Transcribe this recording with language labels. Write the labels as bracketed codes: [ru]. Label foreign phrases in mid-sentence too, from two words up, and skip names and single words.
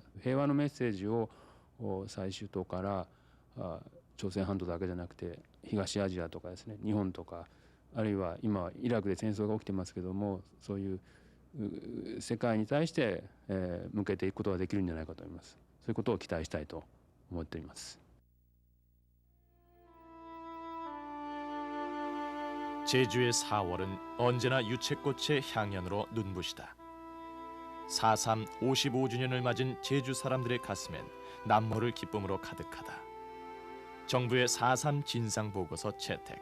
[ja] 平和のメッセージを最終島から朝鮮半島だけじゃなくて東アジアとかですね、日本とか、あるいは今イラクで戦争が起きてますけども、そういう世界に対して向けていくことができるんじゃないかと思います。そういうことを期待したいと思っています。 [ko] 제주의 4월은 언제나 유채꽃의 향연으로 눈부시다. 4.3 55주년을 맞은 제주 사람들의 가슴엔 남모를 기쁨으로 가득하다. 정부의 4.3 진상보고서 채택.